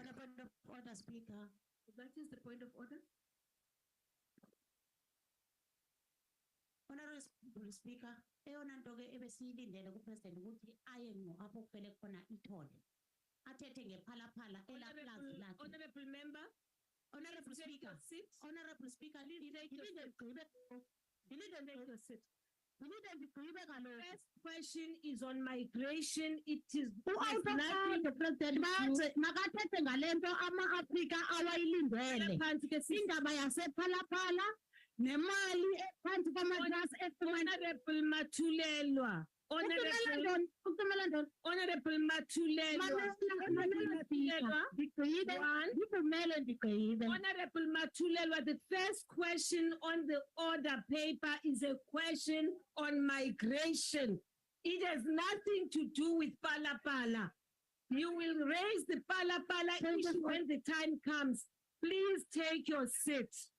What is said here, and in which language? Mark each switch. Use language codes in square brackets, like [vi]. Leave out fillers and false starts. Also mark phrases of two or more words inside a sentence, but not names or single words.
[en] On a point of order, Speaker. That is the point of order. Honorable Speaker, [xh] eyona nto ke ebesiyilindele kuPresident ukuthi aye ngqo apho kufele khona ithole. Athethe ngephalaphala elaplazi lakhe. Honorable Member, Honorable Speaker, Honorable Speaker, first question is on migration. [en] It is nothing the president [xh] makathethe ngalento ama-Afrika awayilindele. Indaba yasephalaphala nemali ephansi kwamatrasi Honorable Mathulelwa. [en] Honorable Mathulelwa. Honorable Mathulelwa, the first question on the order paper is a question on migration. It has nothing to do with Palapala. You will raise the Palapala issue when the time comes. Please take your seat.